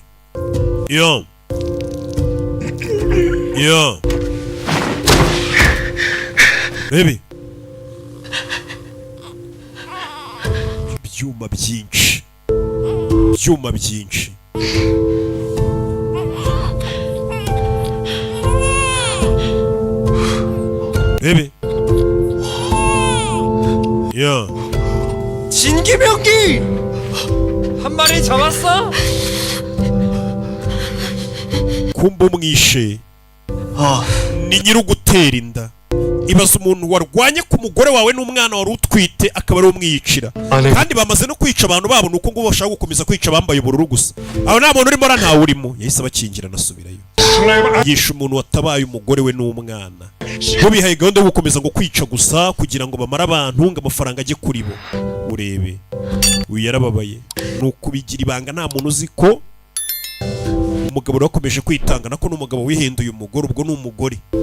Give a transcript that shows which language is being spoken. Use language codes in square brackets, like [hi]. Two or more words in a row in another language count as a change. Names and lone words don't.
[rw] Yo. Baby. Ibyuma byinshi. Baby. [ko] 야. 진기병기! 한 마리 잡았어? [rw] kumba umwishe ni nyirugutera inda ibaza umuntu warwanye ku mugore wawe n'umwana wari utwite akaba ari umwiyicira kandi bamaze no kwica abantu babo nuko ngo bashaka gukomeza kwica bambaye ubururu gusa aho nta muntu urimo ntawe urimo yahise abakingira nasubirayo yishe umuntu watabaye umugore we n'umwana bo bihaye gahunda yo gukomeza ngo kwica gusa kugira ngo bamare abantu ngo amafaranga ajye kuri bo urebe uyu yarababaye nuko bigira ibanga nta muntu uzi ko umugabo wakomeje kwitanga nako n'umugabo wihinduye umugore ubwo ni umugore